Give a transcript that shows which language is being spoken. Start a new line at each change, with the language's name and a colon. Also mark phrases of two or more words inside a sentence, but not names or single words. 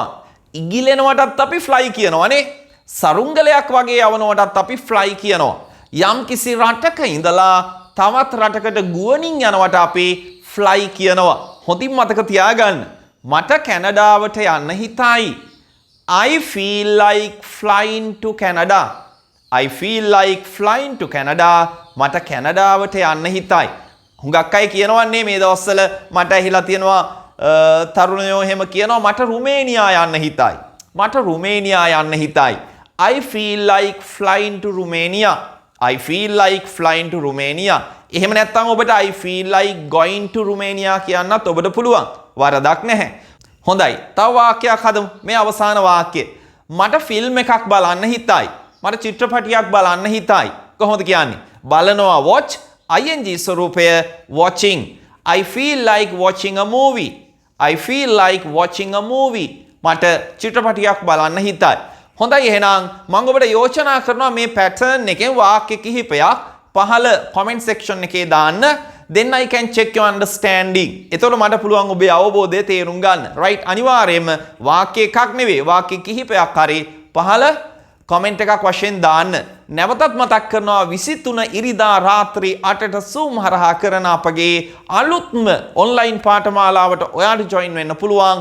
Sinhala: ඉගිලෙනවටත් අපි ෆ්ලයි කියනවානේ. සරුංගලයක් වගේ යවනවටත් අපි ෆ්ලයි කියනවා. යම්කිසි රටක ඉඳලා තවත් රටකට ගුවනින් යනවට අපි ෆ්ලයි කියනවා. හොඳින් මතක තියාගන්න. මට කැනඩාවට යන්න හිතයි.
English: I feel like flying to Canada. I feel like flying to Canada.
Sinhala: මට කැනඩාවට යන්න හිතයි. හුඟක් අය කියනවන්නේ මේ දවස්වල මට ඇහිලා තියෙනවා තරුණයෝ එහෙම කියනවා මට රුමේනියා යන්න හිතයි. මට රුමේනියා යන්න හිතයි.
English: I feel like flying to Romania. I feel like flying to Romania.
Sinhala: එහෙම නැත්නම් ඔබට
English: I feel like going to Romania
Sinhala: කියන්නත් ඔබට පුළුවන්. වරදක් නැහැ. හොඳයි. තව වාක්‍යයක් හදමු. මේ අවසාන වාක්‍යය. මට ෆිල්ම් එකක් බලන්න හිතයි. මට චිත්‍රපටියක් බලන්න හිතයි. කොහොමද කියන්නේ? බලනවා
English: watch ing
Sinhala: ස්වරූපය watching. I feel like watching a movie. I feel like watching a movie. මට චිත්‍රපටියක් බලන්න හිතයි. හොඳයි එහෙනම් මම ඔබට යෝජනා කරනවා මේ pattern එකෙන් වාක්‍ය කිහිපයක් පහළ
English: comment section
Sinhala: එකේ දාන්න.
English: Then I can check your understanding.
Sinhala: එතකොට මට පුළුවන් ඔබේ අවබෝධය තේරුම් ගන්න. right? අනිවාර්යයෙන්ම වාක්‍ය එකක් නෙවෙයි වාක්‍ය කිහිපයක් හරි පහළ comment එකක් වශයෙන් දාන්න. නැවතත් මතක් කරනවා 23 ඉරිදා රාත්‍රී 8ට Zoom හරහා කරන අපගේ අලුත්ම online පාඨමාලාවට ඔයාලට join වෙන්න පුළුවන්.